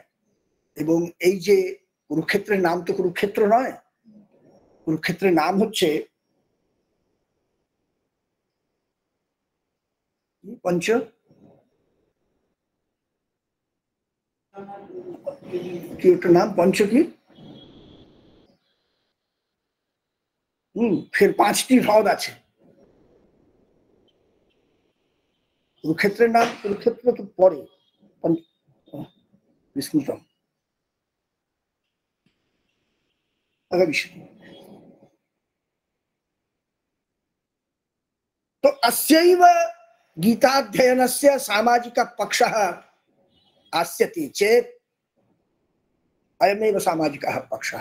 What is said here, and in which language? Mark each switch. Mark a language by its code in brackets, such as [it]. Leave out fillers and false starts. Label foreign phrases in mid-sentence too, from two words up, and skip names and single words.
[bn] এবং এই যে কুরুক্ষেত্রের নাম তো কুরুক্ষেত্র নয়, কুরুক্ষেত্রের নাম হচ্ছে পঞ্চ কি, ওটার নাম পঞ্চ কি, ফের 5টি হ্রদ আছে। কুরুক্ষেত্রের নাম, কুরুক্ষেত্র তো পরে বিস্মৃতম [sa] तो अस्यैव गीताध्ययनस्य सामाजिक पक्षः आस्यति चेत् अयमेव सामाजिकः पक्षः।